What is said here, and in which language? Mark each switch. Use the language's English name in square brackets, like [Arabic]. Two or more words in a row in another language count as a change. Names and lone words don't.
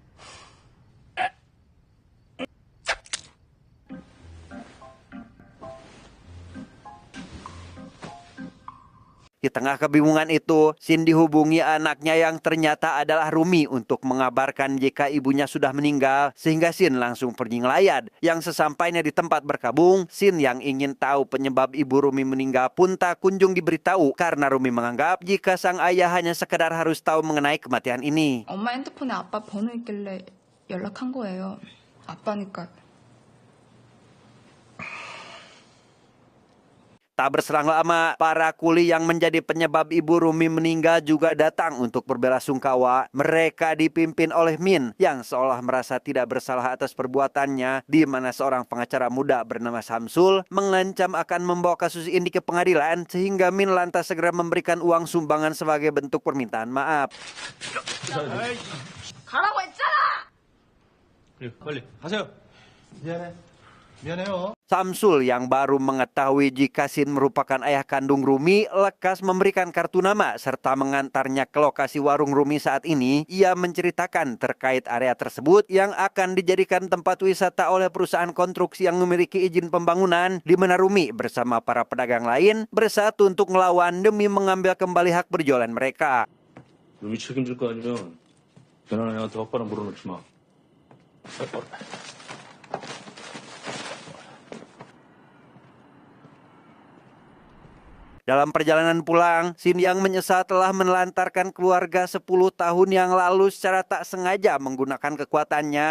[Indonesian] Di tengah kebingungan itu, Sin dihubungi anaknya yang ternyata adalah Rumi untuk mengabarkan jika ibunya sudah meninggal, sehingga Sin langsung pergi ngelayat. Yang sesampainya di tempat berkabung, Sin yang ingin tahu penyebab ibu Rumi meninggal pun tak kunjung diberitahu karena Rumi menganggap jika sang ayah hanya sekedar harus tahu mengenai kematian ini. [Korean] 엄마 핸드폰에 아빠 번호 있길래 연락한 거예요. 아빠니까. [Indonesian] Tak berselang lama, para kuli yang menjadi penyebab Ibu Rumi meninggal juga datang untuk berbelasungkawa. Mereka dipimpin oleh Min yang seolah merasa tidak bersalah atas perbuatannya, di mana seorang pengacara muda bernama Samsul mengancam akan membawa kasus ini ke pengadilan, sehingga Min lantas segera memberikan uang sumbangan sebagai bentuk permintaan maaf. [Korean] 가라고 했잖아! 그래, 빨리 가세요. 미안해요. [Indonesian] Samsul yang baru mengetahui jika Sin merupakan ayah kandung Rumi lekas memberikan kartu nama serta mengantarnya ke lokasi warung Rumi saat ini. Ia menceritakan terkait area tersebut yang akan dijadikan tempat wisata oleh perusahaan konstruksi yang memiliki izin pembangunan, di mana Rumi bersama para pedagang lain bersatu untuk melawan demi mengambil kembali hak berjualan mereka. [Korean] 룸이 책임질 거 아니면 변한 애한테 헛바람 불어넣지 마. [Indonesian] Dalam perjalanan pulang, Sin yang menyesal telah menelantarkan keluarga 10 tahun yang lalu secara tak sengaja menggunakan kekuatannya.